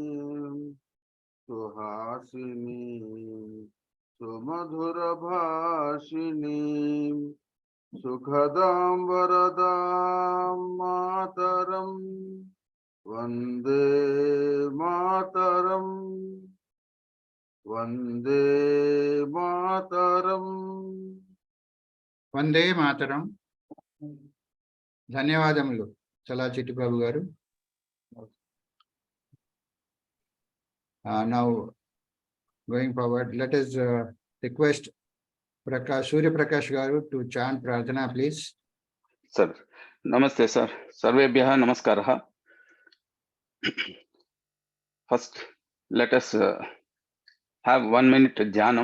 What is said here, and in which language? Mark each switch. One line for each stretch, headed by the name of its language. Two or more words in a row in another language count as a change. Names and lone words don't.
Sanskrit: सुहासिनी सुमधुर भाषिणी सुखदम् वरदम् मातरम् वन्दे मातरम् वन्दे मातरम्. वन्दे मातरम्.
Telugu: ధన్యవాదములు చలా చిట్టిబాబు గారు.
English: Now going forward, let us request Surya Prakash garu to chant Prarthana, please. Sir, namaste sir.
Sanskrit: सर्वेभ्यः नमस्कारः.
English: First, let us have 1 minute jhanam.